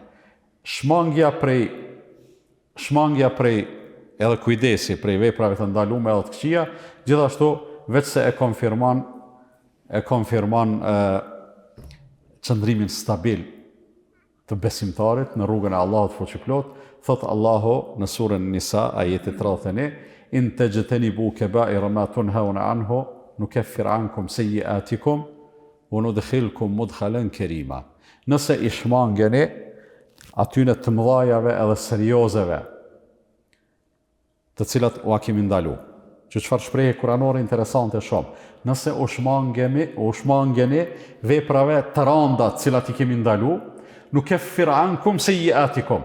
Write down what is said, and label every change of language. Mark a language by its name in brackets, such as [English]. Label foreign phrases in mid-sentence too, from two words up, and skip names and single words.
[Albanian] Shmangja prej edhe kujdesi prej veprave të ndaluara edhe të këqija, gjithashtu veç se e konfirmon qëndrimin stabil të besimtarit në rrugën e Allahut fuqiplot. Thot Allahu në surën Nisa, ajeti 31, [Arabic] إن تجتنبوا كبائر ما تنهون عنه نكفر عنكم سيئاتكم وندخلكم مدخلا كريما. [Albanian] Nëse i shmangeni atyne të mëdhajave edhe seriozeve, të cilat u kemi ndalu. Që çfarë shprehje kuranore interesante shumë. Nëse u shmangeni veprave të rënda të cilat i kemi ndalu, [Arabic] نكفر عنكم سيئاتكم.